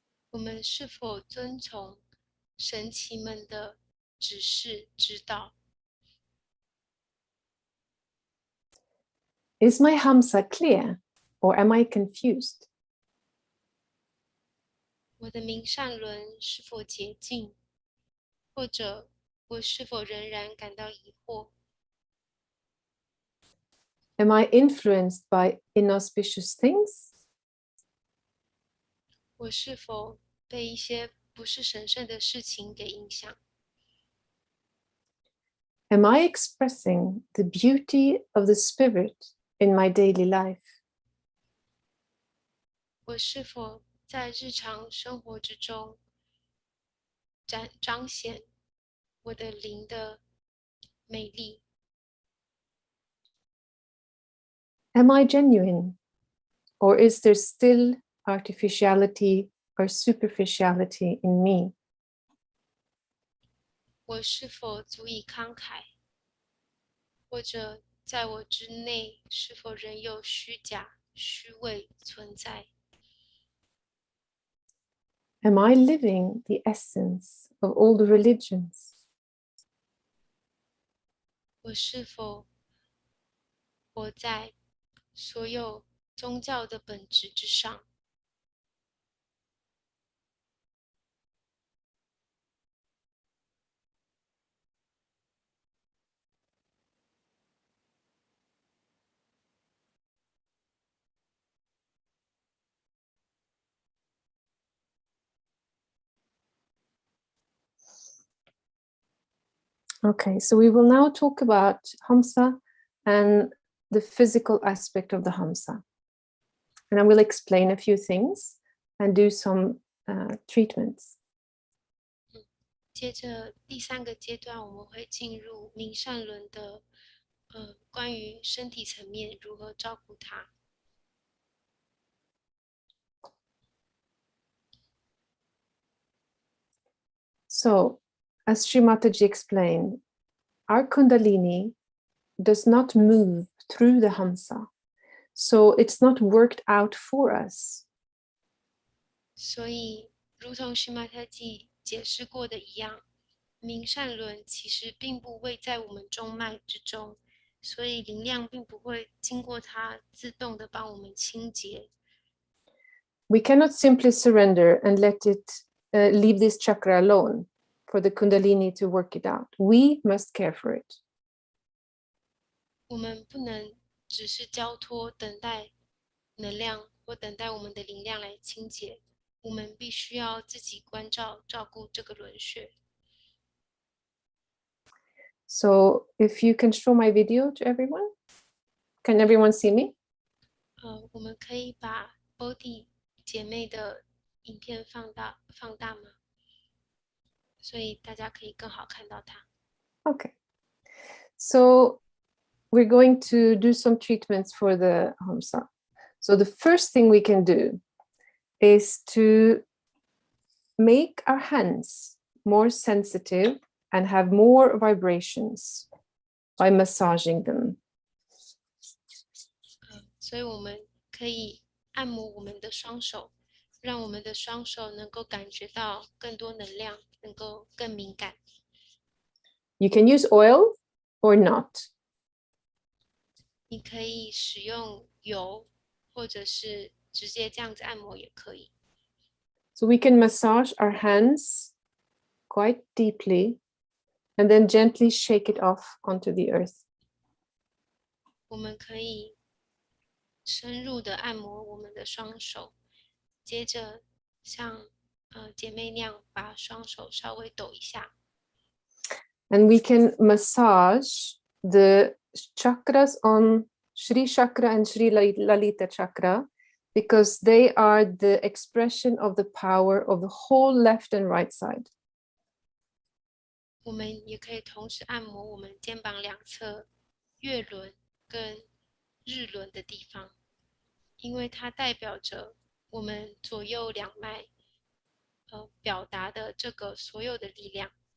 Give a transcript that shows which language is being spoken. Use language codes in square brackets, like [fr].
[zh] 我们是否遵从神奇们的指示指导？ [en] Is my Hamsa clear or am I confused? [zh] 我的明善轮是否洁净，或者我是否仍然感到疑惑？ [en] Am I influenced by inauspicious things? [zh] 我是否被一些不是神圣的事情给影响？ [en] Am I expressing the beauty of the spirit in my daily life? [zh] 我是否在日常生活之中彰显我的灵的美丽？ [en] Am I genuine? Or is there still artificiality or superficiality in me? [zh] 我是否足以慷慨？或者在我之内是否仍有虚假、虚伪存在？ [en] Am I living the essence of all the religions? [zh] 我是否活在所有宗教的本质之上？ [en] Okay, so we will now talk about Hamsa and the physical aspect of the Hamsa. And I will explain a few things and do some treatments. [zh] 接着第三个阶段，我们会进入明善轮的关于身体层面如何照顾它。 [en] So, as Sri Mataji explained, our Kundalini does not move through the Hamsa. So it's not worked out for us. [zh] 所以，如同须玛特记解释过的一样，明善轮其实并不位在我们中脉之中，所以灵量并不会经过它自动的帮我们清洁。 [en] We cannot simply surrender and let it leave this chakra alone for the Kundalini to work it out. We must care for it. [zh] 我们不能只是交托，等待能量或等待我们的灵量来清洁，我们必须要自己关照、照顾这个轮穴。 [en] So if you can show my video to everyone, can everyone see me? [zh] 我们可以把 Body 姐妹的影片放大吗？所以大家可以更好看到它。 [en] Okay. So we're going to do some treatments for the Hamsa. So the first thing we can do is to make our hands more sensitive and have more vibrations by massaging them. [zh] 所以我们可以按摩我们的双手，让我们的双手能够感觉到更多能量，能够更敏感。 [en] You can use oil or not. [zh] 你可以使用油，或者是直接这样子按摩也可以。 [en] So we can massage our hands quite deeply and then gently shake it off onto the earth. [zh] 我们可以深入的按摩我们的双手，接着像姐妹那样把双手稍微抖一下。 [en] And we can massage the chakras on Shri Chakra and Shri Lalita Chakra because they are the expression of the power of the whole left and right side. [zh] 我们也可以同时按摩我们肩膀两侧月轮跟日轮的地方，因为它代表着我们左右两脉表达的这个所有的力量。